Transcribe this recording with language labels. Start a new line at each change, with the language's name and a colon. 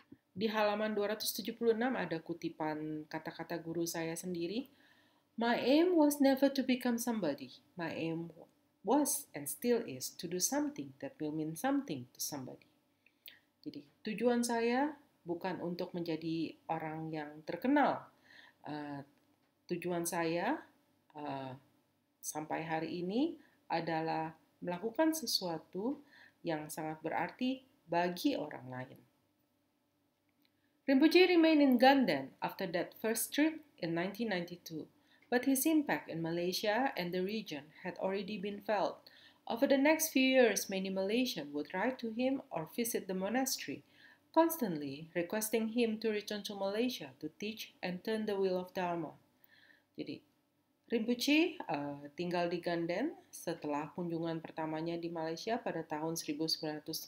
Indonesian: Di halaman 276 ada kutipan kata-kata guru saya sendiri.
English: My aim was never to become somebody. My aim was and still is to do something that will mean something to somebody.
Indonesian: Jadi tujuan saya bukan untuk menjadi orang yang terkenal. Tujuan saya sampai hari ini adalah melakukan sesuatu yang sangat berarti bagi orang lain.
English: Rinpoche remained in Ganden after that first trip in 1992, but his impact in Malaysia and the region had already been felt. Over the next few years, many Malaysians would write to him or visit the monastery, constantly requesting him to return to Malaysia to teach and turn the wheel of Dharma.
Indonesian: Jadi, Rinpoche tinggal di Ganden setelah kunjungan pertamanya di Malaysia pada tahun 1992.